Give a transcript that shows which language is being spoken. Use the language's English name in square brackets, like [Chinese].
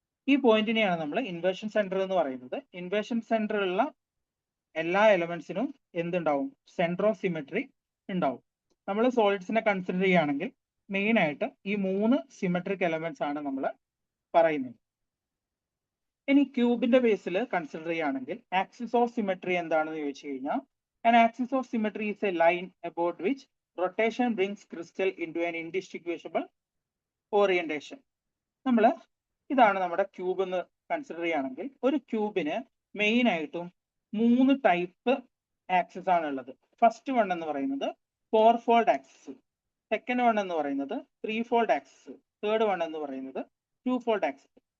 [Malayalam] ഈ പോയിന്റിനെയാണ് നമ്മൾ inversion centre എന്ന് പറയുന്നത്. ഇൻവേർഷൻ സെന്ററിലുള്ള എല്ലാ എലമെന്റ്സിനും എന്തുണ്ടാവും, സെന്റർ ഓഫ് സിമെട്രി ഉണ്ടാവും. നമ്മൾ സോളിഡ്സിനെ കൺസിഡർ ചെയ്യുകയാണെങ്കിൽ മെയിൻ ആയിട്ട് ഈ 3 സിമെട്രിക് എലമെന്റ്സ് ആണ് നമ്മൾ പറയുന്നത്. ഇനി ക്യൂബിന്റെ ബേസിൽ കൺസിഡർ ചെയ്യുകയാണെങ്കിൽ ആക്സിസ് ഓഫ് സിമെട്രി എന്താണെന്ന് ചോദിച്ചു കഴിഞ്ഞാൽ [English] an axis of symmetry is a line about which rotation brings crystal into an indistinguishable orientation. [Malayalam] നമ്മൾ ഇതാണ് നമ്മുടെ ക്യൂബ് എന്ന് കൺസിഡർ ചെയ്യുകയാണെങ്കിൽ ഒരു ക്യൂബിന് മെയിൻ ആയിട്ടും 3 ടൈപ്പ് ആക്സിസ് ആണ് ഉള്ളത്. ഫസ്റ്റ് വൺ എന്ന് പറയുന്നത് 4 ഫോൾഡ് ആക്സിസ്. സെക്കൻഡ് വൺ എന്ന് പറയുന്നത് 3-fold ആക്സിസ്, തേർഡ് വൺ എന്ന് പറയുന്നത് 2-fold ആക്സിസ്.